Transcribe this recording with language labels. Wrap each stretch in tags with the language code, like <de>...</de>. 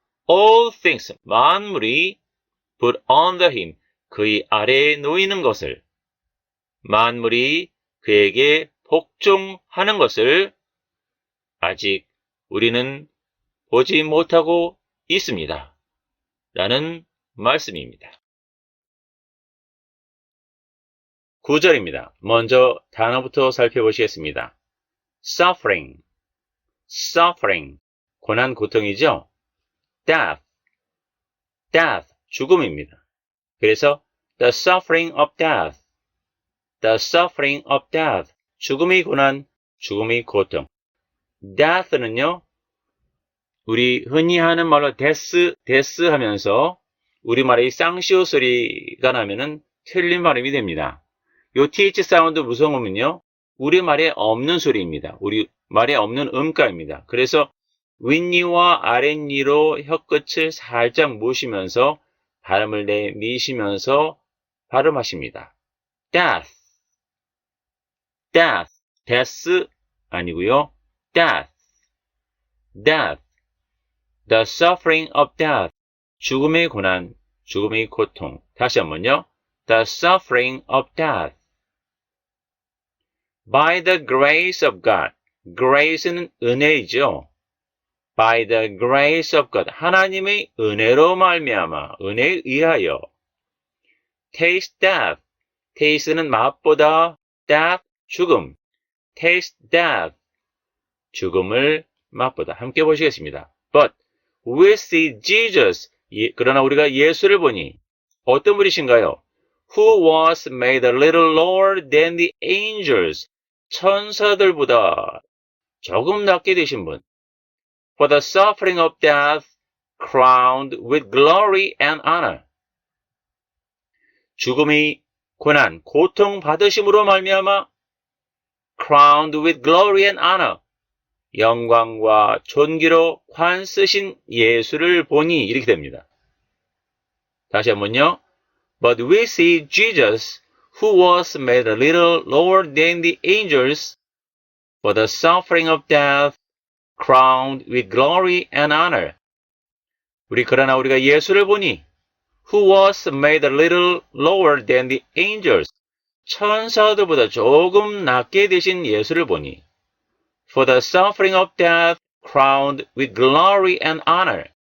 <en>All things,</en> <ko>만물이</ko> <en>put under him,</en> <ko>그의 아래에 놓이는 것을, 만물이 그에게 복종하는 것을 아직 우리는 보지 못하고 있습니다. 라는 말씀입니다. 9절입니다. 먼저 단어부터 살펴보시겠습니다.</ko> <en>suffering, suffering,</en> <ko>고난, 고통이죠.</ko> <en>death, death,</en> <ko>죽음입니다. 그래서</ko> <en>the suffering of death, the suffering of death,</en> <ko>죽음의 고난, 죽음의 고통. death는요, 우리 흔히 하는 말로 death 하면서 우리말의 쌍시오 소리가 나면은 틀린 발음이 됩니다. 요 th 사운드 무성음은요, 우리말에 없는 소리입니다. 우리말에 없는 음가입니다. 그래서 윗니와 아랫니로 혀끝을 살짝 모시면서 발음을 내미시면서 발음하십니다.</ko> <en>death, death, death</en> <ko>아니고요.</ko> <en>death, death, the suffering of death,</en> <ko>죽음의 고난, 죽음의 고통. 다시 한번요.</ko> <en>the suffering of death. By the grace of God.</en> <ko>grace는 은혜이죠.</ko> <en>By the grace of God.</en> <ko>하나님의 은혜로 말미암아, 은혜에 의하여.</ko> <en>taste death.</en> <ko>taste는 맛보다, death, 죽음.</ko> <en>taste death.</en> <ko>죽음을 맛보다. 함께 보시겠습니다.</ko> <en>But we see Jesus.</en> <ko>그러나 우리가 예수를 보니 어떤 분이신가요?</ko> <en>Who was made a little lower than the angels.</en> <ko>천사들보다 조금 낮게 되신 분.</ko> <en>For the suffering of death, crowned with glory and honor.</en> <ko>죽음의 고난, 고통 받으심으로 말미암아</ko> <en>crowned with glory and honor.</en> <ko>영광과 존귀로 관 쓰신 예수를 보니 이렇게 됩니다. 다시 한번요.</ko> <en>But we see Jesus, who was made a little lower than the angels, for the suffering of death, crowned with glory and honor.</en> <ko>그러나 우리가 예수를 보니,</ko> <en>who was made a little lower than the angels,</en> <ko>천사들보다 조금 낮게 되신 예수를 보니,</ko> <en>for the suffering of death, crowned with glory and honor.</en>